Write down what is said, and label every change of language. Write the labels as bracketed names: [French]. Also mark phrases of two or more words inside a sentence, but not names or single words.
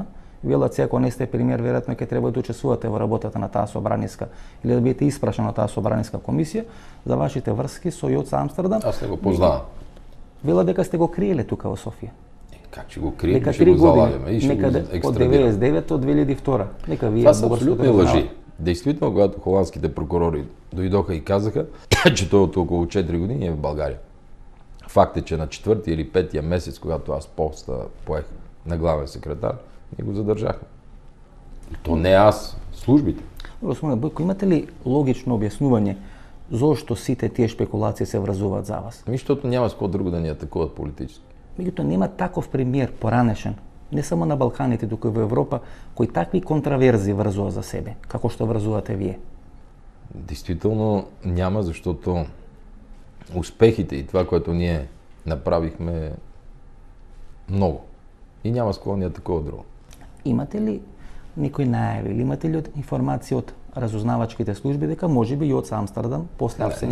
[Macedonian] Велат се, ако не сте премиер, веројатно ќе треба да учествувате во работата на таа собраниска или да бидете испрашан на таа собраниска комисија за вашите врски со ЈОЦ Амстердам. [Bulgarian] Аз не го познавам. [Macedonian] Велат дека сте го криеле тука во Софија. Как ќе го криеме, ќе го заладиме и ќе го од 99 од 2002. Нека вие [Bulgarian] това се абсолютни лъжи. Действително, когато холандските прокурори дојдоха и казаха, че тој од околу 4 години е в Българија. Факт е, че на 4 или 5 месец, когато аз поех на главен секретар, ние го задржахме. И то не аз, службите. [Macedonian] Господин Бојко, имате ли логично објаснување зошто сите тие шпекулации се врзуваат за вас? [Bulgarian] Ами, защото няма с кој друго да ни атакуваат политички. [Macedonian] Меѓутоа нема таков премиер поранешен, не само на Балканите, туку и во Европа, кој такви контраверзи врзува за себе, како што врзувате вие. [Bulgarian] Действително няма, защото успехите и това, което ние направихме много. И няма с кој ни атакува друго. [Macedonian] Имате ли некои најави или имате ли информации од разузнавачките служби дека можеби ЈОЦ Амстердам после апсењето?